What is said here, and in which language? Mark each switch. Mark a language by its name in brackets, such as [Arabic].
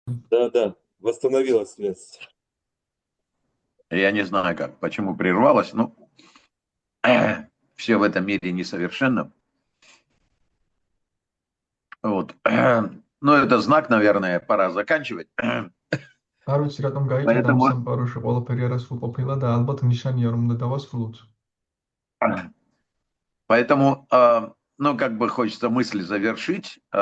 [Russian] Да, восстановилась связь. Я не знаю, почему прервалась, но все в этом мире несовершенно. Вот. Но это знак, наверное, пора заканчивать. [Georgian] არ ვიცი რატომ გაიჭედა ამ სამყაროში ყველაფერი არასრულ ყოფილა და ალბათ ნიშანია რომ უნდა დავასრულოთ. [Russian] Поэтому, ну, как бы хочется мысль завершить.